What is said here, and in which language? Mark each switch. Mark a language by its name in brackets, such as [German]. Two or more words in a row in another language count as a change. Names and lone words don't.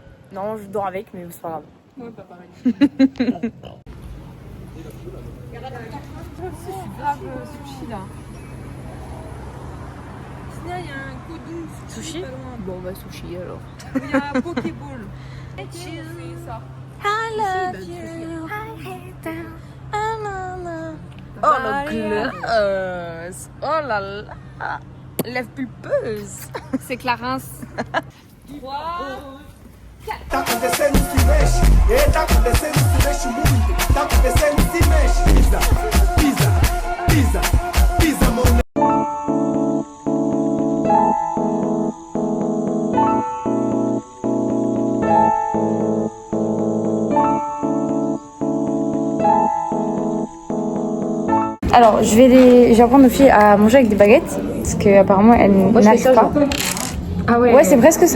[French] Non, je dors avec, mais c'est pas grave. Ouais, pas pareil. Grave sushi là. Sinon, il y a un Kodou Sushi? Bon, bah, sushi alors. Il y a un Pokéball. Et c'est ça. [English] I love you. I hate them. [French] Oh la glace. Oh là là. Lèvres pulpeuses. C'est Clarence. [Portuguese] Tá acontecendo se mexe, tá acontecendo se mexe muito, tá acontecendo se mexe, pisa, pisa, pisa, pisa, mão. [French] Alors, je vais apprendre aux filles à manger avec des baguettes, parce qu'apparemment elles n'arrivent pas. Ah ouais, c'est presque ça.